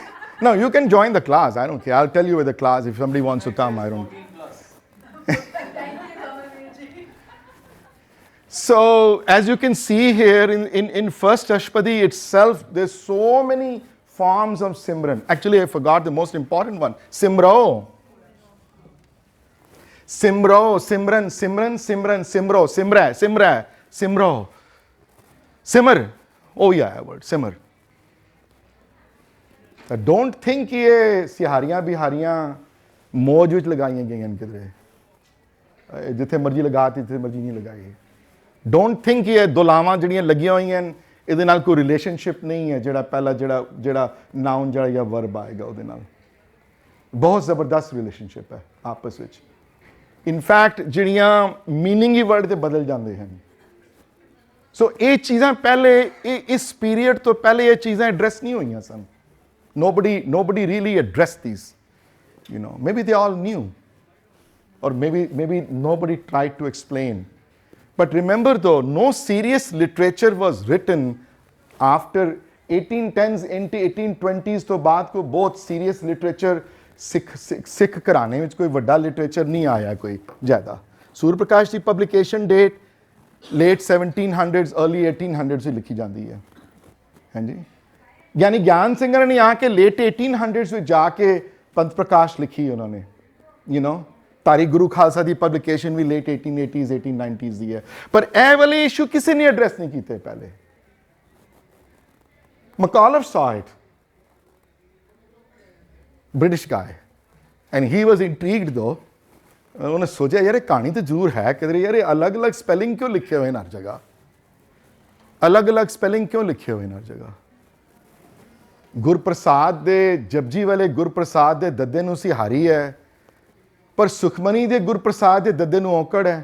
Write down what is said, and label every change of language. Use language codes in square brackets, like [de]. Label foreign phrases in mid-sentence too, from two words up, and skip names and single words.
[en] No, you can join the class, I don't care. I'll tell you with the class, if somebody wants to come, I don't. So, as you can see here in first Ashpadi itself, there's so many forms of Simran. Actually, I forgot the most important one. Simro. Simro, Simran, Simran, Simran, Simro, Simra, Simra, Simro. Simmer. Oh yeah, word, simmer. Don't think [pa] ਇਹ ਸਿਹਾਰੀਆਂ ਬਿਹਾਰੀਆਂ ਮੌਜ ਵਿੱਚ ਲਗਾਈਆਂ ਗਈਆਂ ਕਿਧਰੇ. ਜਿੱਥੇ ਮਰਜ਼ੀ ਲਗਾਤੀ ਜਿੱਥੇ ਮਰਜ਼ੀ ਨਹੀਂ ਲਗਾਈ. [en] Don't think [pa] ਇਹ ਦੁਲਾਵਾਂ ਜੜੀਆਂ ਲੱਗੀਆਂ ਹੋਈਆਂ ਹੈਂ ਇਹਦੇ ਨਾਲ ਕੋਈ ਰਿਲੇਸ਼ਨਸ਼ਿਪ ਨਹੀਂ ਹੈ ਜਿਹੜਾ ਪਹਿਲਾ ਜਿਹੜਾ ਨਾਊਨ ਜਿਹੜਾ ਯਾ ਵਰਬ ਆਏਗਾ ਉਹਦੇ ਨਾਲ. ਬਹੁਤ ਜ਼ਬਰਦਸਤ ਰਿਲੇਸ਼ਨਸ਼ਿਪ ਹੈ ਆਪਸ ਵਿੱਚ. [en] In fact, [pa] ਜਿਹੜੀਆਂ meaning ਹੀ word ਦੇ ਬਦਲ ਜਾਂਦੇ ਹਨ. ਸੋ ਇਹ ਚੀਜ਼ਾਂ ਪਹਿਲੇ ਇਸ ਪੀਰੀਅਡ ਤੋਂ ਪਹਿਲੇ ਇਹ ਚੀਜ਼ਾਂ ਐਡਰੈਸ ਨਹੀਂ ਹੋਈਆਂ ਸਨ. [en] Nobody really addressed these. Maybe they all knew, or maybe nobody tried to explain. But remember though, no serious literature was written after 1810s into 1820s [pa] ਤੋਂ ਬਾਅਦ ਕੋਈ ਬਹੁਤ [en] serious literature [pa] ਸਿੱਖ ਘਰਾਣੇ ਵਿੱਚ ਕੋਈ ਵੱਡਾ ਲਿਟਰੇਚਰ ਨਹੀਂ ਆਇਆ ਕੋਈ ਜ਼ਿਆਦਾ. ਸੂਰ ਪ੍ਰਕਾਸ਼ ਦੀ [en] publication date late 1700s early 1800s [pa] ਵਿੱਚ ਲਿਖੀ ਜਾਂਦੀ ਹੈ. ਹਾਂਜੀ, ਯਾਨੀ ਗਿਆਨ ਸਿੰਘਾਂ ਨੇ ਆ ਕੇ ਲੇਟ 1800s ਵਿੱਚ ਜਾ ਕੇ ਪੰਥ ਪ੍ਰਕਾਸ਼ ਲਿਖੀ ਉਹਨਾਂ ਨੇ. ਤਾਰੀਖ ਗੁਰੂ ਖਾਲਸਾ ਦੀ ਪਬਲੀਕੇਸ਼ਨ ਵੀ ਲੇਟ 1880s 1890s ਦੀ ਹੈ. ਪਰ ਇਹ ਵਾਲੇ ਇਸ਼ੂ ਕਿਸੇ ਨੇ ਐਡਰੈਸ ਨਹੀਂ ਕੀਤੇ ਪਹਿਲੇ. [en] Macauliffe saw it, British guy, and he was intrigued though. [pa] ਉਹਨੇ ਸੋਚਿਆ ਯਾਰ ਇਹ ਕਹਾਣੀ ਤਾਂ ਜ਼ਰੂਰ ਹੈ ਕਿਧਰੇ, ਯਾਰ ਇਹ ਅਲੱਗ-ਅਲੱਗ ਸਪੈਲਿੰਗ ਕਿਉਂ ਲਿਖੇ ਹੋਏ ਨੇ ਹਰ ਜਗ੍ਹਾ, ਅਲੱਗ-ਅਲੱਗ ਸਪੈਲਿੰਗ ਕਿਉਂ ਲਿਖੇ ਹੋਏ ਨੇ ਹਰ ਜਗ੍ਹਾ. ਗੁਰਪ੍ਰਸਾਦ ਦੇ ਜਪਜੀ ਵਾਲੇ ਗੁਰਪ੍ਰਸਾਦ ਦੇ ਦੱਦੇ ਨੂੰ ਸਿਹਾਰੀ ਹੈ, ਪਰ ਸੁਖਮਨੀ ਦੇ ਗੁਰਪ੍ਰਸਾਦ ਦੇ ਦੱਦੇ ਨੂੰ ਔਕੜ ਹੈ.